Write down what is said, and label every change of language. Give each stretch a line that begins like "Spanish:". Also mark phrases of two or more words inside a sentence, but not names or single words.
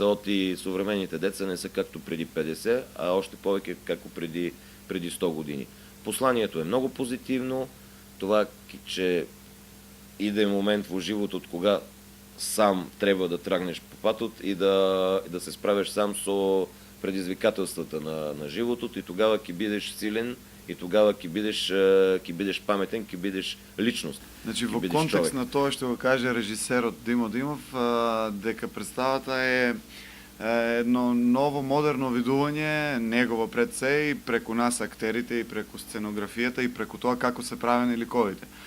Bulgarian: И съвременните деца не са както преди 50, а още повече како преди 100 години. Посланието е много позитивно. Това, че иде момент в живота, от кога сам трябва да тръгнеш по пътят и да се справиш сам со предизвикателствата на животот и
Macedonian: тогава ќе бидеш силен и тогава ќе бидеш паметен, ќе бидеш личност. Значи во контекст на тоа што го каже режисерот Димо Димов, дека представата е едно ново модерно видување негово пред се и преку нас актерите и преку сценографијата и преку тоа како се правени ликовите.